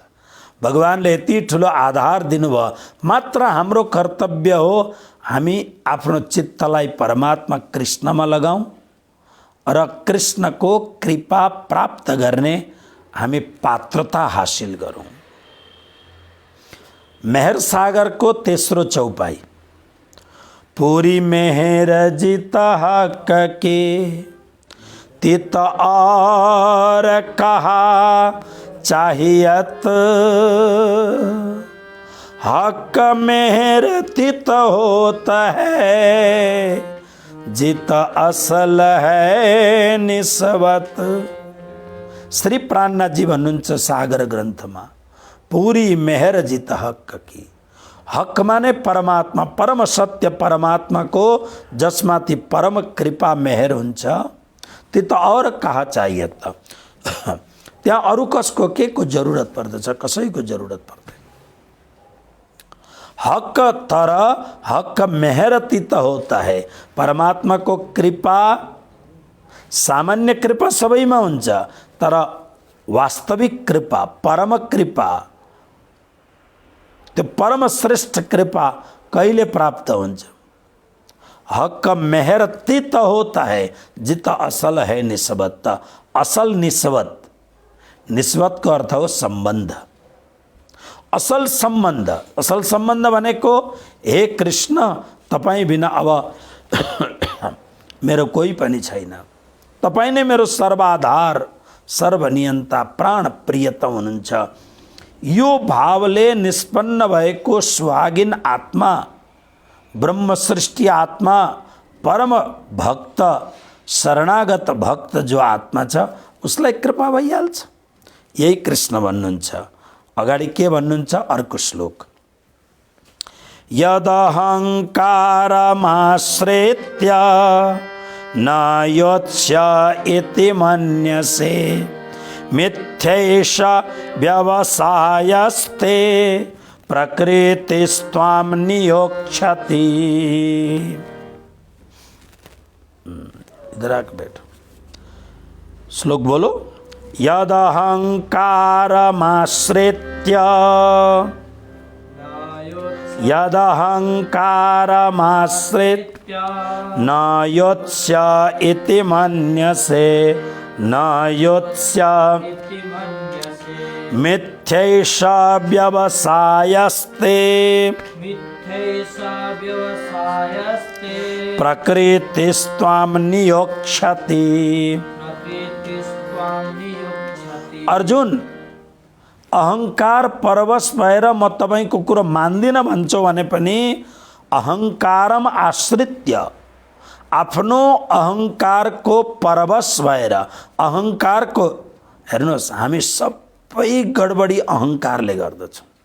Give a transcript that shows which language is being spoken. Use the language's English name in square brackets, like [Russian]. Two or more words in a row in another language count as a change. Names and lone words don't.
[Nepali] भगवानले यति ठुलो आधार दिनुभयो। मात्र हाम्रो कर्तव्य हो हामी आफ्नो चित्तलाई परमात्मा कृष्णमा लगाऊँ र कृष्णको कृपा प्राप्त गर्ने हामी पात्रता हासिल गरौँ। मेहर सागरको तेस्रो चौपाई, [Hindi] पूरी मेहर जीता हक के, तित और कहा चाहियत, हक मेहर तित होता है, जित असल है निस्बत। [Nepali] श्री प्राणनाथ जी भन्नुहुन्छ सागर ग्रन्थमा, [Hindi] पूरी मेहर जित हक की। [Nepali] हक माने परमात्मा, परम सत्य परमात्माको जसमाथि परम कृपा मेहर हुन्छ, त्यो त [Hindi] और कहाँ चाहिए [Nepali] त? त्यहाँ अरू कसको के को जरुरत पर्दछ? कसैको जरुरत पर्दैन। हक तर हक मेहरती त [Hindi] होता है। [Nepali] परमात्मा को कृपा सामान्य कृपा सबैमा हुन्छ, तर वास्तविक कृपा, परम कृपा, त्यो परम श्रेष्ठ कृपा कहिले प्राप्त हुन्छ? [Hindi] हक मेहर तित होता है जित असल है निस्बत। [Nepali] असल निस्बत, निस्बत को अर्थ हो सम्बन्ध, असल सम्बन्ध। असल सम्बन्ध भनेको हे कृष्ण तपाईँ बिना अब मेरो कोही पनि छैन, तपाईँ नै मेरो सर्वाधार सर्वनियन्ता प्राण प्रियतम हुनुहुन्छ। यो भावले निष्पन्न भएको सुहागिन आत्मा, ब्रह्म सृष्टि आत्मा, परम भक्त, शरणागत भक्त जो आत्मा छ उसलाई कृपा भइहाल्छ। यही कृष्ण भन्नुहुन्छ। अगाडि के भन्नुहुन्छ? अर्को श्लोक, [Sanskrit] यदहङ्कारमाश्रित्य न योत्स्य इति मन्यसे मिथ्यैष व्यवसायस्ते प्रकृतिस्त्वां नियोक्ष्यति। [Hindi] इधर आके बैठो, श्लोक बोलो। [Sanskrit] यदहङ्कारमाश्रित्य, यदहङ्कारमाश्रित्य न योत्स्य इति मन्यसे, न योत्स्य मिथ्यैष व्यवसायस्ते, प्रकृतिस्त्वां नियोक्ष्यति। [Nepali] अर्जुन, अहंकार परवश भएर म तपाईको कुरो मान्दिनँ भन्छौ भने पनि [Sanskrit] अहंकारम आश्रित्य, [Nepali] आफ्नो अहंकारको परवश भएर, अहंकारको, हेर्नुहोस् हामी सबै गडबडी अहंकारले गर्दछौँ।